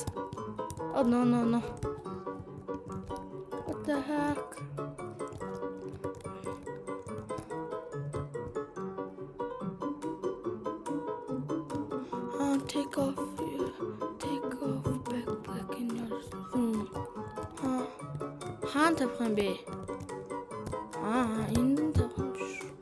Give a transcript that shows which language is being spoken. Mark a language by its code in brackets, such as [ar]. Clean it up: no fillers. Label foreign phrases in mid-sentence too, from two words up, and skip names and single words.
[en] Oh no. What the heck? Take off backpack in your room. [mn] Хаан тавих юм бэ? Энд нь тавих юм шүү.